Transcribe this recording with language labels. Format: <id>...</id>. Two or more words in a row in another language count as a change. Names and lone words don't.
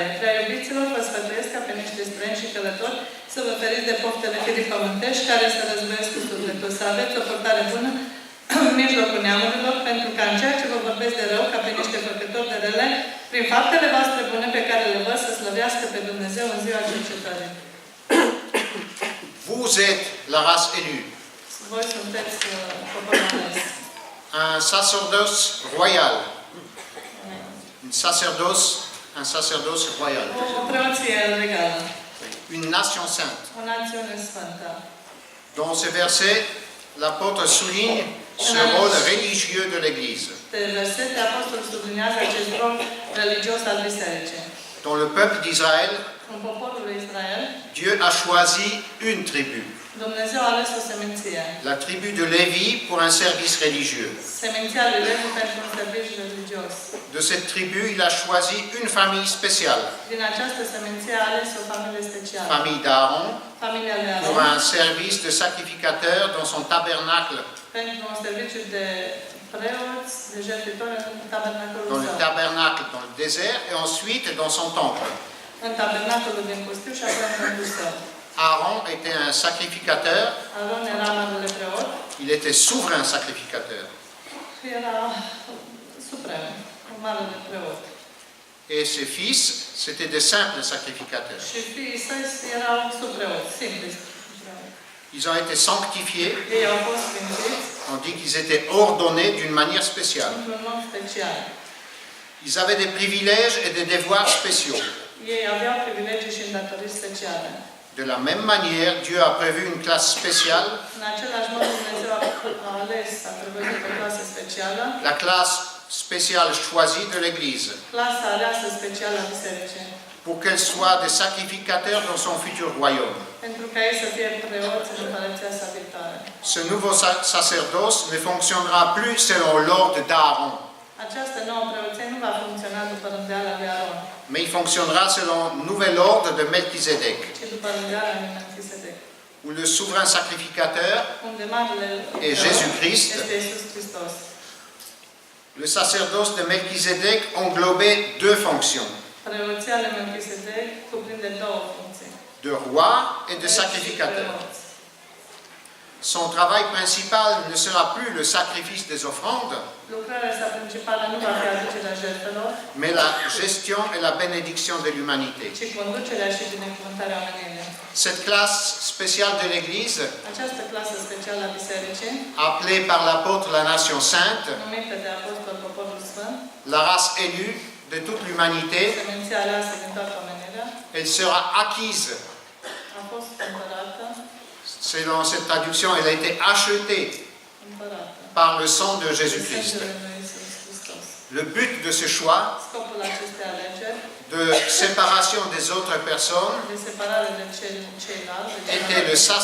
<ro>Prea iubiților, vă sfătuiesc ca pe niște străini și călători să vă feriți de poftele firii pământești care să războiesc cu sufletul, să aveți o purtare bună în mijlocul neamurilor, pentru că în ceea ce vă vorbesc de rău, ca pe niște făcători de rele, prin faptele voastre bune pe care le văd, să slăvească pe Dumnezeu în ziua cercetării.</ro> <fr>Vous êtes la race élue,</fr> <ro>Voi sunteți poporul ales.</ro> <fr>un sacerdoce royal, un sacerdoce royal,</fr> <ro>O preoție legală.</ro> <fr>une nation sainte.</fr> <ro>O națiune sfântă.</ro> <fr>Dans ce verset, l'apôtre souligne ce rôle religieux de l'Église,</fr> <ro>versete, apostolul subliniază acest rol religios al bisericii.</ro> <fr>dans le peuple d'Israël.</fr> <ro>În poporul lui Israel,</ro> <fr>Dieu a choisi une tribu,</fr> <ro>Dumnezeu a ales o seminție.</ro> <fr>la tribu de Lévi, pour un service religieux.</fr> <ro>Seminția lui Levi pentru un serviciu religios.</ro> <fr>De cette tribu, il a choisi une famille spéciale,</fr> <ro>Din această seminție a ales o familie specială.</ro> <fr>famille d'Aaron,</fr> <ro>Familia lui</ro> <fr>pour</fr> <ro>Aaron,</ro> <fr>un service de sacrificateur dans son tabernacle,</fr> <ro>pentru un serviciu de preoți, de jertfitori în tabernacolul</ro> <fr>dans le</fr> <ro>său.</ro> <fr>tabernacle dans le désert et ensuite dans son temple.</fr> <ro>În tabernacolul din pustiu și apoi în templul său.</ro> <fr>Aaron était un sacrificateur,</fr> <ro>Aaron era marele preot,</ro> <fr>il était souverain sacrificateur.</fr> <ro>era suprem, un marele preot.</ro> <fr>Et ses fils, c'étaient des simples sacrificateurs.</fr> <ro>Și fiii săi erau subpreoți, simpli preoți.</ro> <fr>Ils ont été sanctifiés,</fr> <ro>Ei au fost sfințiți</ro> <fr>on dit qu'ils étaient ordonnés d'une manière spéciale.</fr> <ro>într-un mod special.</ro> <fr>Ils avaient des privilèges et des devoirs spéciaux.</fr> <ro>Ei aveau privilegii și îndatoriri speciale.</ro> <fr>De la même manière, Dieu a prévu une classe spéciale,</fr> <ro>În același mod, Dumnezeu a ales, a prevăzut o clasă specială,</ro> <fr>la classe spéciale choisie de l'Église,</fr> <ro>clasa aleasă specială a bisericii,</ro> <fr>pour qu'elle soit des sacrificateurs dans son futur royaume.</fr> <ro>pentru ca ei să fie preoți în împărăția sa viitoare.</ro> <fr>Ce nouveau sacerdoce ne fonctionnera plus selon l'ordre d'Aaron,</fr> <ro>Această nouă preoție nu va funcționa după rânduiala lui Aron,</ro> <fr>mais il fonctionnera selon le nouvel ordre de Melchizedek,</fr> <ro>ci după rânduiala lui Melchisedec,</ro> <fr>où le souverain sacrificateur</fr> <ro>unde marele</ro> <fr>Et</fr> <ro>preot</ro> <fr>Jésus-Christ.</fr> <ro>este Iisus Hristos.</ro> <fr>Le sacerdoce de Melchizedek englobait deux fonctions,</fr> <ro>Preoția lui Melchisedec cuprinde două funcții.</ro> <fr>de roi et de</fr> <ro>Preot și</ro> <fr>sacrificateur.</fr> <ro>preot.</ro> <fr>Son travail principal ne sera plus le sacrifice des offrandes,</fr> <ro>Lucrarea sa principală nu va fi aducerea jertfelor,</ro> <fr>mais la gestion et la bénédiction de l'humanité.</fr> <ro>ci conducerea și binecuvântarea omenirii.</ro> <fr>Cette classe spéciale de l'Église,</fr> <ro>Această clasă specială a bisericii,</ro> <fr>appelée par l'apôtre la nation sainte,</fr> <ro>numită de apostol poporul sfânt,</ro> <fr>la race élue de toute l'humanité,</fr> <ro>seminția aleasă din toată omenirea,</ro> <fr>elle sera acquise.</fr> <ro>a fost cumpărată,</ro> <fr>Selon cette traduction, elle a été achetée</fr> <ro>împărată.</ro> <fr>par le sang de</fr> <ro>De</ro> <fr>Jésus-Christ.</fr> <ro>sângele lui Iisus Hristos.</ro> <fr>Le but de ce choix</fr> <ro>Scopul acestei alegeri,</ro> <fr>de séparation des autres personnes</fr> <ro>de separare de ceilalți,</ro> <fr>de était le</fr> <ro>ceilalți,</ro>